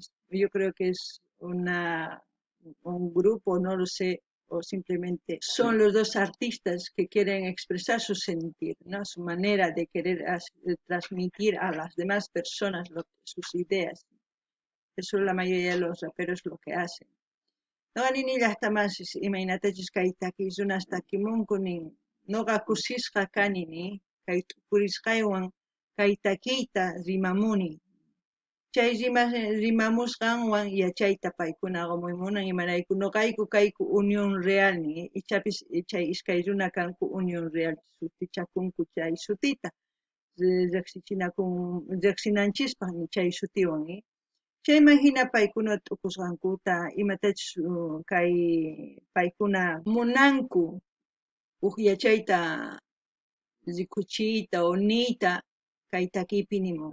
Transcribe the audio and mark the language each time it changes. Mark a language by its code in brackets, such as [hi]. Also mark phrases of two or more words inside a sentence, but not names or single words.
[es] Yo creo que es un grupo, no lo sé, o simplemente son los dos artistas que quieren expresar su sentir, ¿no? Su manera de querer transmitir a las demás personas sus ideas. Eso la mayoría de los raperos lo que hacen. [qu] Noqanini llaqtamas imaynatachus kay takiyrunas takimunkunin noqa kusisqa kanini kay purisqaywan kay takiyta rimamuni. Chay rimamusqanwan yachayta paykuna qumuymunan imarayku noqayku kayku Unión Real ni ichapis chay iskay runa kanku Unión Real sutichakunku chay sutita riqsinanchispaq chay sutiwan ni chayman hina paykuna t'ukusqankuta imatachus kay paykuna munanku yachayta rikuchiyta o niyta kay takiypi nimun.